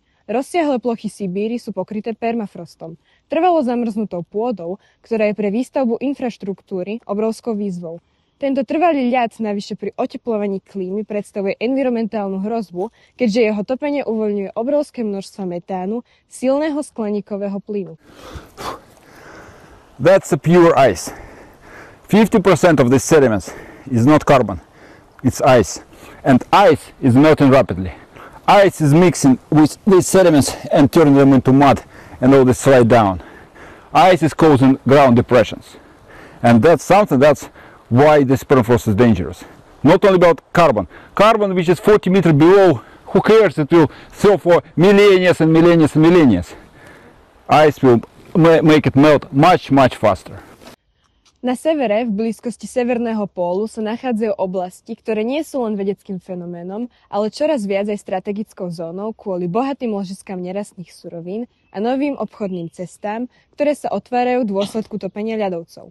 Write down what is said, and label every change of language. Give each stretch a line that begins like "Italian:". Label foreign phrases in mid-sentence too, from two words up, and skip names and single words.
Slovak: Rozsiahle plochy Sibíry sú pokryté permafrostom, trvalo zamrznutou pôdou, ktorá je pre výstavbu infraštruktúry obrovskou výzvou. Tento trvalý ľad navyše pri oteplovaní klímy predstavuje environmentálnu hrozbu, keďže jeho topenie uvoľňuje obrovské množstva metánu, silného skleníkového plynu.
English: That's a pure ice. 50% of the sediments is not carbon, it's ice. And ice is melting rapidly. Ice is mixing with these sediments and turning them into mud, and all this slide down. Ice is causing ground depressions. And that's why this permafrost is dangerous. Not only about carbon. Carbon, which is 40 meters below, who cares? It will thaw for millennia and millennia and millennia. Ice will make it melt much, much faster.
Slovak: Na severe, v blízkosti severného pólu, sa nachádzajú oblasti, ktoré nie sú len vedeckým fenoménom, ale čoraz viac aj strategickou zónou kvôli bohatým ložiskám nerastných surovín a novým obchodným cestám, ktoré sa otvárajú v dôsledku topenia ľadovcov.